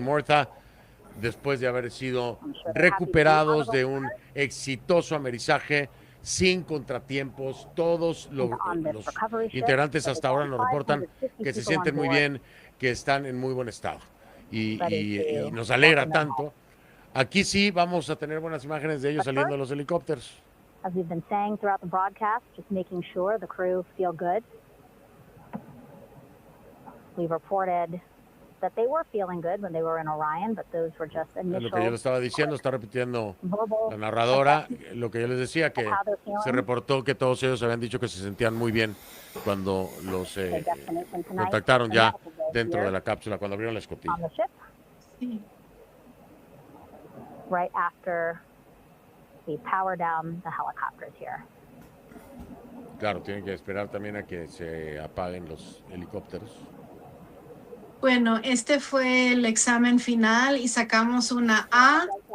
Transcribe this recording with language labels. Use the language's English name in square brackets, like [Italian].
[Spanish] Murtha después de haber sido recuperados de un exitoso amerizaje sin contratiempos. Todos los integrantes hasta ahora nos reportan que se sienten muy bien, que están en muy buen estado. Y nos alegra tanto. Aquí sí vamos a tener buenas imágenes de ellos saliendo de los helicópteros. [English] As we've been saying throughout the broadcast, just making sure the crew feel good. We've reported that they were feeling good when they were in Orion, but those were just initial. [Spanish] Lo que yo les estaba diciendo, está repitiendo la narradora, lo que yo les decía, que se reportó que todos ellos habían dicho que se sentían muy bien cuando los contactaron ya dentro de la cápsula, cuando abrieron la escotilla. [English] Right after we power down the helicopters here. [Spanish] Claro, tienen que esperar también a que se apaguen los helicópteros. Bueno, este fue el examen final y sacamos una A+.